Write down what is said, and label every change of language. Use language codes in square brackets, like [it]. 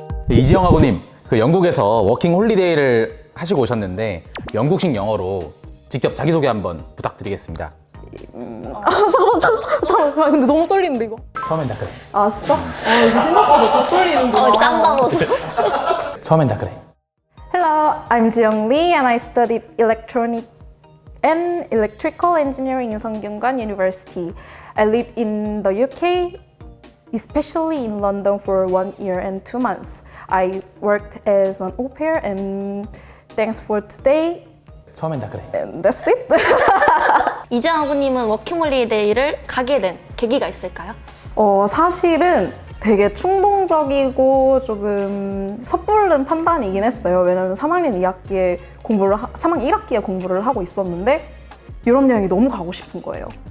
[ko] 이지영 학우님, 영국에서 워킹 홀리데이를 하시고 오셨는데 영국식 영어로 직접 자기소개 한번 부탁드리겠습니다. 잠깐만 근데 너무 떨리는데 이거. 처음엔 다 그래. 진짜? 이거 생각보다 더 떨리는구나. 짱 넣어서 처음엔 다 그래. [en] Hello, I'm Jiyoung Lee and I studied electronic and electrical engineering in Sungkyunkwan University. I lived in the UK, especially in London for 1 year and 2 months. I worked as an au pair and thanks for today. [ko] 처음엔 다 그래. [en] And that's it. [ko] 이지영 학우님은 워킹홀리데이를 가게 된 계기가 있을까요? 사실은 되게 충동적이고 조금 섣부른 판단이긴 했어요. 왜냐면 3학년 2학기에 3학년 1학기에 공부를 하고 있었는데 유럽 여행이 너무 가고 싶은 거예요.